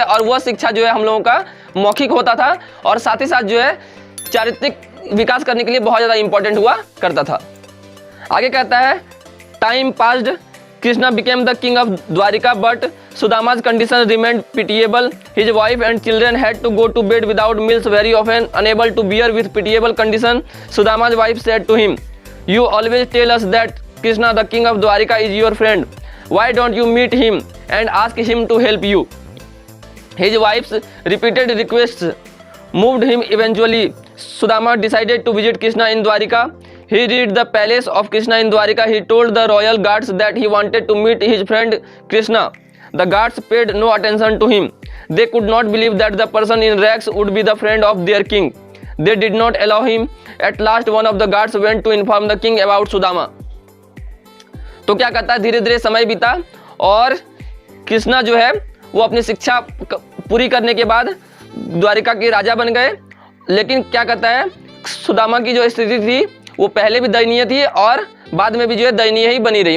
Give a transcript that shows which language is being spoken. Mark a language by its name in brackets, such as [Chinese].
[Hindi] और वह शिक्षा जो है हम लोगों का मौखिक होता था और साथ ही साथ जो है चारित्रिक विकास करने के लिए बहुत ज़्यादा इंपॉर्टेंट हुआ करता था। आगे कहता है, [English] Time passed, Krishna became the king of Dwarika but Sudama's condition remained pitiable. His wife and children had to go to bed without meals very often. Unable to bear with pitiable condition, Sudama's wife said to him, "You always tell us that Krishna, the king of Dwarika, is your friend. Why don't you meet him and ask him to help you?" His wife's repeated requests moved him. Eventually, Sudama decided to visit Krishna in Dwarika. He reached the palace of Krishna in Dwarika. He told the royal guards that he wanted to meet his friend Krishna. The guards paid no attention to him. They could not believe that the person in rags would be the friend of their king. They did not allow him. At last, one of the guards went to inform the king about Sudama. [Hindi] तो क्या कहता है, धीरे धीरे समय बीता और कृष्णा जो है वो अपनी शिक्षा पूरी करने के बाद द्वारिका के राजा बन गए लेकिन क्या कहता है, सुदामा की जो स्थिति थी वो पहले भी दयनीय थी और बाद में भी जो है दयनीय ही बनी रही।